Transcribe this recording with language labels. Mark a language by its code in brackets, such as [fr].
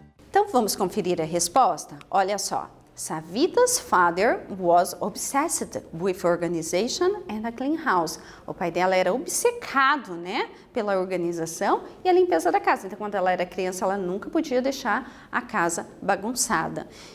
[pt] Então, vamos conferir a resposta? Olha só. [en] Savita's father was obsessed with organization and a clean house. [pt] O pai dela era obcecado, né, pela organização e a limpeza da casa. Então, quando ela era criança, ela nunca podia deixar a casa bagunçada.